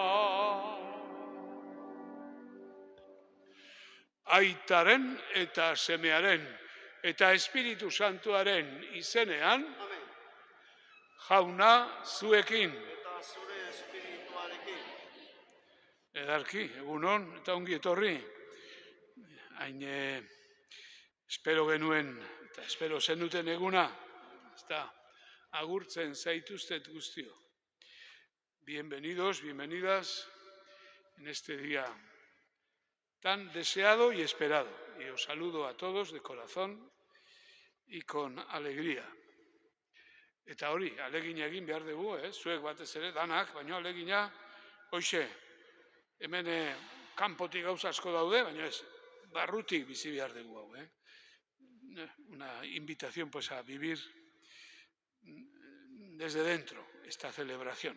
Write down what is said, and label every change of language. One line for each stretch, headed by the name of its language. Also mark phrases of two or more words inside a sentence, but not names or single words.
Basque: Aitaren eta semearen eta Espiritu Santuaren izenean, jauna zuekin. Eta zure espirituarekin. Edarki, egunon eta ongi etorri. Hain espero genuen eta espero zenuten eguna, ezta agurtzen zaituztet guztio.
Spanish: Bienvenidos, bienvenidas en este día tan deseado y esperado. Y os saludo a todos de corazón y con alegría.
Basque: Eta hori, alegina egin behar dugu, zuek batez ere, danak, baina alegina, hoxe, hemen kanpotik gauza asko daude, baina ez, barrutik bizi behar dugu hau,
Spanish: Una invitación pues a vivir desde dentro esta celebración.